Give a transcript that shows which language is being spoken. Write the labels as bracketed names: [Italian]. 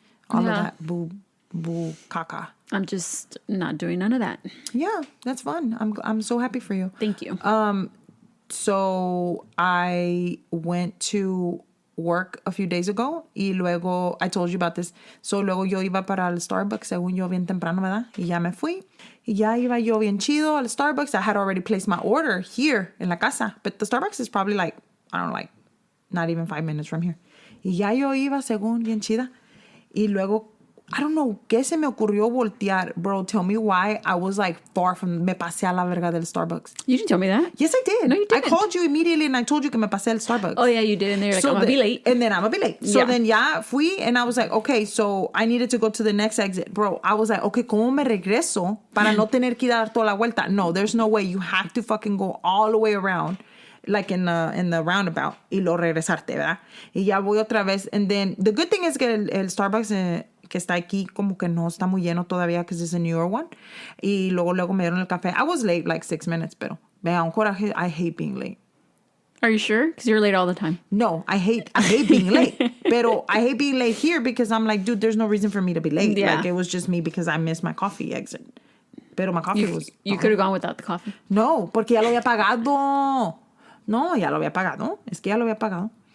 [English] All of that boo caca. I'm just not doing none of that. Yeah, that's fun. I'm so happy for you. Thank you. So I went to work a few days ago [Spanish] y luego, [English] I told you about this. [Spanish] So luego yo iba para el Starbucks, según yo bien temprano, ¿verdad? Y ya me fui. Y ya iba yo bien chido al Starbucks. [English] I had already placed my order here [Spanish] en la casa. [English] But the Starbucks is probably like, I don't know, like not even 5 minutes from here. [Spanish] Y ya yo iba según bien chida. Y luego, [English] I don't know, [Spanish] ¿qué se me ocurrió voltear? [English] Bro, tell me why I was like far from, [Spanish] me pasé a la verga del Starbucks. [English] You didn't tell me that. Yes, I did. No, you didn't. I called you immediately and I told you [Spanish] que me pasé al Starbucks. [English] Oh, yeah, you did. And they were like, I'm going to be late. And then I'm going to be late. So Yeah. then, [Spanish] ya fui [English] and I was like, okay, so I needed to go to the next exit. Bro, I was like, okay, [Spanish] ¿cómo me regreso para no tener que dar toda la vuelta? [English] No, there's no way. You have to fucking go all the way around. Like in the roundabout [Spanish] y lo regresarte, ¿verdad? Y ya voy otra vez. [English] And then, the good thing is [Spanish] que el Starbucks que está aquí como que no está muy lleno todavía [English] because it's a newer one. [Spanish] Y luego me dieron el café. [English] I was late like 6 minutes, [Spanish] pero me da un coraje. [English] I hate being late. Are you sure? Because you're late all the time. No, I hate being late. Pero I hate being late here because I'm like, dude, there's no reason for me to be late. Yeah. Like, it was just me because I missed my coffee exit. Pero my coffee was... You could have gone without the coffee. [Spanish] No, porque ya lo había pagado. No, ya lo había pagado. Es que ya lo había pagado.